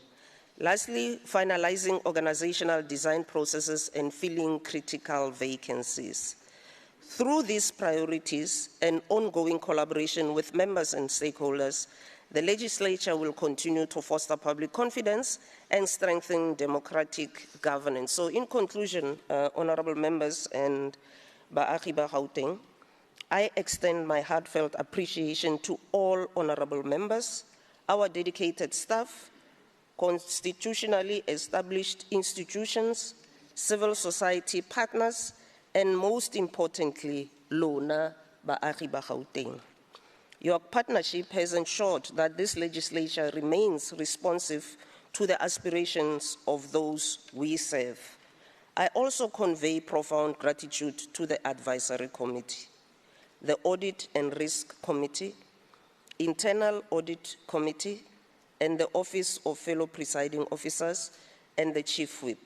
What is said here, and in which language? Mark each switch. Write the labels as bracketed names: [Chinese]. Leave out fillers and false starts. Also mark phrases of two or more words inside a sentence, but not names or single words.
[English] Lastly, finalizing organizational design processes and filling critical vacancies. Through these priorities and ongoing collaboration with members and stakeholders, the legislature will continue to foster public confidence and strengthen democratic governance. So in conclusion, honorable members and [Tswana] baagi ba Gauteng, [English] I extend my heartfelt appreciation to all honorable members, our dedicated staff, constitutionally established institutions, civil society partners, and most importantly, [Tswana] lona baagi ba Gauteng. [English] Your partnership has ensured that this legislature remains responsive to the aspirations of those we serve. I also convey profound gratitude to the Advisory Committee, the Audit and Risk Committee, Internal Audit Committee, and the Office of Fellow Presiding Officers, and the Chief Whip.